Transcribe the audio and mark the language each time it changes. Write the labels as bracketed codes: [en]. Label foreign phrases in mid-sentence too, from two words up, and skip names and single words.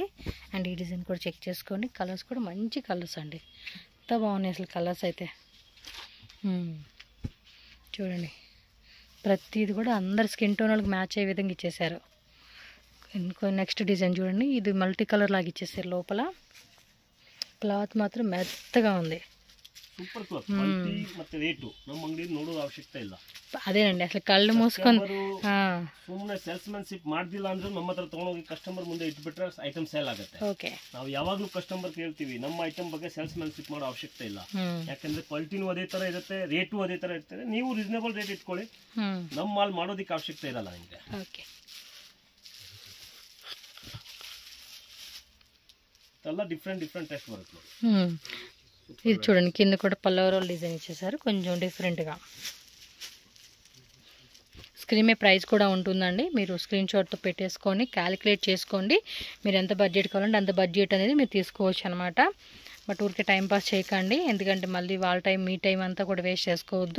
[te] అండ్ ఈ డిజైన్ కూడా చెక్ చేసుకోండి, కలర్స్ కూడా మంచి కలర్స్ అండి, ఎంత బాగున్నాయి అసలు కలర్స్ అయితే. చూడండి ప్రతిది కూడా అందరి [en] skin tone [te] వాళ్ళకి మ్యాచ్ అయ్యే విధంగా ఇచ్చేసారు. ఇంకో [en] next design [te] చూడండి, ఇది [en] multi colour [te] లాగా ఇచ్చేసారు. లోపల క్లాత్ మాత్రం మెత్తగా ఉంది. [en] super cloth quality [kn] ಮತ್ತೆ ರೇಟು ನಮ್ಮ ಅಂಗಡಿಯಲ್ಲಿ ನೋಡೋದು ಅವಶ್ಯಕತೆ ಇಲ್ಲ. [te] ಅದೇనండి అసలు కళ్ళు మూసుకొని [kn] ಸುಮ್ಮನೆ ಸೇಲ್ಸ್ಮನ್ಶಿಪ್ ಮಾಡ್ದಿಲ್ಲ ಅಂದ್ರೆ ನಮ್ಮ ಹತ್ರ ತಗೊಂಡೋಗಿ ಕಸ್ಟಮರ್ ಮುಂದೆ ಇಟ್ಬಿಟ್ರೆ ಐಟಮ್ ಸೇಲ್ ಆಗುತ್ತೆ. ಓಕೆ, ನಾವು ಯಾವಾಗಲೂ ಕಸ್ಟಮರ್ ಕೇಳ್ತೀವಿ, ನಮ್ಮ ಐಟಮ್ ಬಗ್ಗೆ ಸೇಲ್ಸ್ಮನ್ಶಿಪ್ ಮಾಡೋ ಅವಶ್ಯಕತೆ ಇಲ್ಲ. ಯಾಕಂದ್ರೆ ಕ್ವಾಲಿಟಿನೂ ಅದೇ ತರ ಇರುತ್ತೆ, ರೇಟು ಅದೇ ತರ ಇರ್ತದೆ. ನೀವು [en] reasonable rate [kn] ಇಟ್ಕೊಳ್ಳಿ, ನಮ್ಮ ಮಾಲ್ ಮಾಡೋದಕ್ಕೆ ಅವಶ್ಯಕತೆ ಇರಲ್ಲ ನಿಮಗೆ. ಓಕೆ, ಎಲ್ಲ [en] different taste [kn] ಬರುತ್ತೆ ನೋಡಿ. [te] ఇది చూడండి, కింద కూడా పల్లవరోల్ డిజైన్ ఇచ్చేసారు, కొంచెం డిఫరెంట్గా. స్క్రీన్ మీద ప్రైస్ కూడా ఉంటుందండి, మీరు [en] screen shot [te] పెట్టేసుకొని క్యాలిక్యులేట్ చేసుకోండి. మీరు ఎంత బడ్జెట్ కావాలంటే అంత బడ్జెట్ అనేది మీరు తీసుకోవచ్చు అనమాట. బట్ ఊరికే [en] time pass [te] చేయకండి, ఎందుకంటే మళ్ళీ వాళ్ళ టైం మీ టైం అంతా కూడా వేస్ట్ చేసుకోవద్దు.